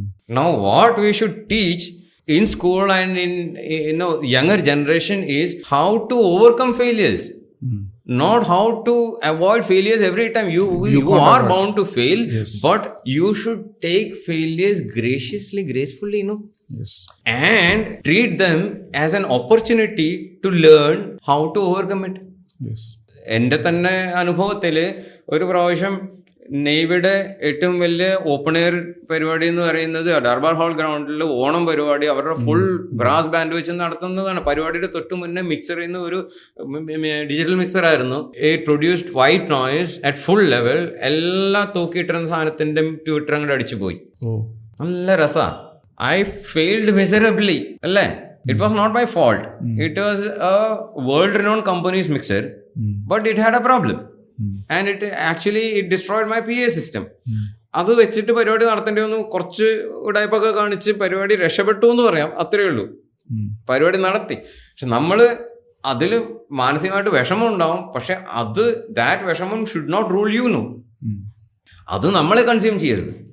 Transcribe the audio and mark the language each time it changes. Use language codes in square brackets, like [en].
[en] Now what we should teach in school and in younger generation is how to overcome failures, not how to avoid failures every time. You are bound to fail, yes. But you should take failures gracefully, Yes. And treat them as an opportunity to learn how to overcome it. Yes. [ml] എൻ്റെ തന്നെ അനുഭവത്തിൽ ഒരു പ്രാവശ്യം നെയ്വിയുടെ ഏറ്റവും വലിയ open air പരിപാടി എന്ന് പറയുന്നത് ഡർബാർ ഹാൾ ഗ്രൗണ്ടിൽ ഓണം പരിപാടി അവരുടെ ഫുൾ ബ്രാസ് ബാൻഡ് വെച്ച് നടത്തുന്നതാണ്. പരിപാടിയുടെ തൊട്ട് മുന്നേ മിക്സർ ചെയ്യുന്ന ഒരു ഡിജിറ്റൽ മിക്സർ ആയിരുന്നു. [en] It produced white noise at full level. [ml] എല്ലാ തൂക്കിയിട്ടിരുന്ന സാധനത്തിന്റെ ട്വിറ്റർ അങ്ങോട്ട് അടിച്ചു പോയി. നല്ല രസമാണ്. [en] I failed miserably, അല്ലേ? It was not my fault. It was a world-renowned company's mixer, but it had a problem. And it destroyed my PA system. [ml] അത് വെച്ചിട്ട് പരിപാടി നടത്തേണ്ടി വന്നു. കുറച്ച് ഉടായ്പൊക്കെ കാണിച്ച് പരിപാടി രക്ഷപ്പെട്ടു എന്ന് പറയാം. അത്രയേ ഉള്ളൂ. പരിപാടി നടത്തി. പക്ഷെ നമ്മൾ അതിൽ മാനസികമായിട്ട് വിഷമം ഉണ്ടാവും. പക്ഷെ ദാറ്റ് വിഷമം [en] Should not rule you. [ml] അത് നമ്മളെ കൺസ്യൂം ചെയ്യരുത്.